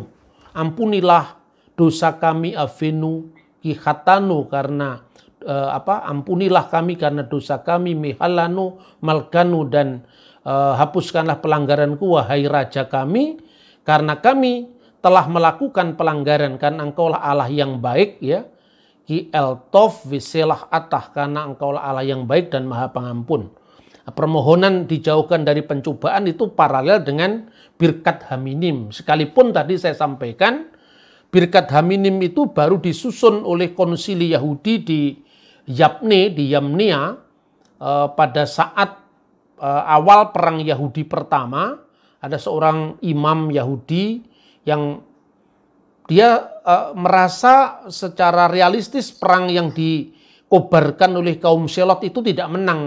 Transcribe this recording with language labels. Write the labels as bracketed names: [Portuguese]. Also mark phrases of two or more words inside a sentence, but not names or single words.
[Indonesian] Ampunilah dosa kami [Hebrew] אבינו כי חטאנו, [Indonesian] karena ampunilah kami karena dosa kami, [Hebrew] מחל לנו מלכנו, [Indonesian] dan hapuskanlah pelanggaranku wahai raja kami, karena kami telah melakukan pelanggaran, karena engkaulah Allah yang baik, ya. [Hebrew] כי אל טוב וסלח אתה, [Indonesian] karena engkaulah Allah yang baik dan maha pengampun. Permohonan dijauhkan dari pencobaan itu paralel dengan [Hebrew] ברכת המינים. [Indonesian] Sekalipun tadi saya sampaikan, [Hebrew] ברכת המינים [Indonesian] itu baru disusun oleh konsili Yahudi di Yabne, di Yamnia, pada saat awal perang Yahudi pertama. Ada seorang imam Yahudi yang dia merasa secara realistis perang yang dikobarkan oleh kaum Selot itu tidak menang.